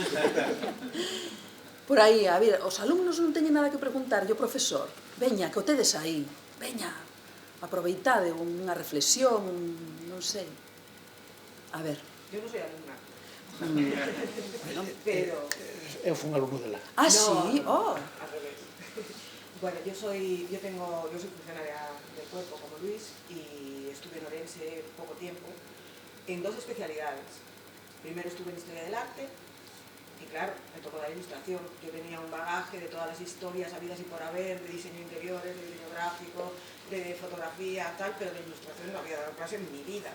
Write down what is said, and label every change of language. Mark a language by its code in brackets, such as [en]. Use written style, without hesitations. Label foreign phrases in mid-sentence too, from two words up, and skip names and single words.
[gl] Por aí, a ver, os alumnos non teñen nada que preguntar, e o profesor, veña, que o tedes aí, veña, aproveitade unha reflexión, non sei. A ver. [es] Yo no soy alumna. Pero... [gl] Eu fui un alumno dela. [es] Ah, sí? Oh. Al revés. Bueno, yo soy funcionaria del cuerpo como Luis y estuve en Orense poco tiempo en dos especialidades. Primero estuve en Historia del Arte y claro, me tocó la ilustración. Yo tenía un bagaje de todas las historias habidas y por haber, de diseño interiores, de diseño gráfico, de fotografía, tal, pero de ilustración no había dado clase en mi vida.